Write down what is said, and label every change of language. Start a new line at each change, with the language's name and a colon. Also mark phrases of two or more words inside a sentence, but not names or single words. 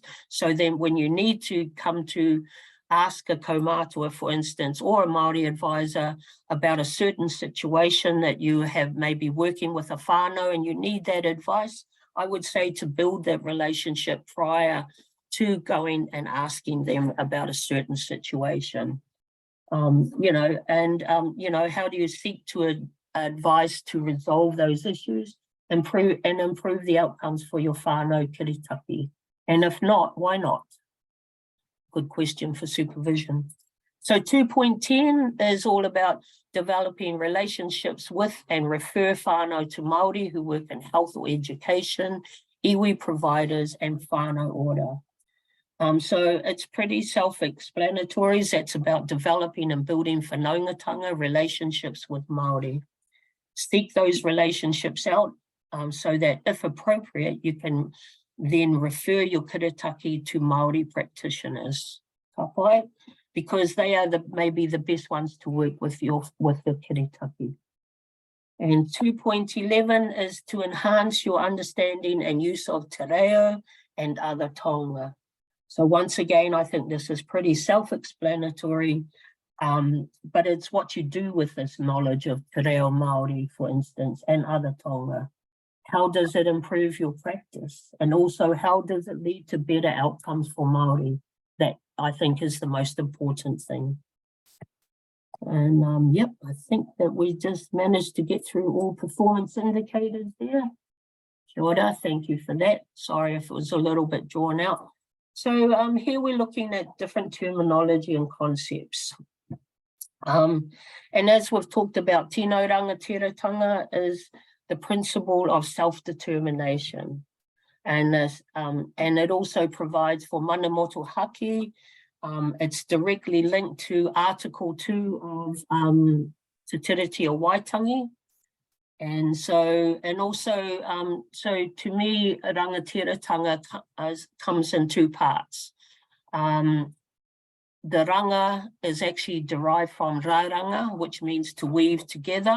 English: So then when you need to come to ask a kaumātua, for instance, or a Māori advisor about a certain situation that you have maybe working with a whānau and you need that advice, I would say to build that relationship prior to going and asking them about a certain situation. You know, and, you know, how do you seek to advise to resolve those issues, improve the outcomes for your
Māori: whānau kiritaki?
English: And if not, why not? Good question for supervision. So 2.10 is all about developing relationships with and refer whānau to Māori who work in health or education, iwi providers and
Māori: whānau ora.
English: So it's pretty self-explanatory. That's about developing and building whanaungatanga relationships with Māori. Seek those relationships out so that if appropriate, you can then refer your kiritaki to Māori practitioners, kapai, because they are maybe the best ones to work with the kiritaki. And 2.11 is to enhance your understanding and use of
Māori: te reo
English: and other taonga. So once again, I think this is pretty self-explanatory, but it's what you do with this knowledge of
Māori: te reo Māori,
English: for instance, and other taonga. How does it improve your practice? And also, how does it lead to better outcomes for Māori? That, I think, is the most important thing. And yep, I think that we just managed to get through all performance indicators there.
Māori: Kia ora,
English: thank you for that. Sorry if it was a little bit drawn out. So here we're looking at different terminology and concepts. And as we've talked about,
Māori: tino rangatiratanga
English: is the principle of self-determination. And it also provides for
Māori: mana motu haki.
English: It's directly linked to Article 2 of Te Tiriti o Waitangi. And so, and also, so to me, rangatiratanga comes in two parts. The ranga is actually derived from raranga, which means to weave together.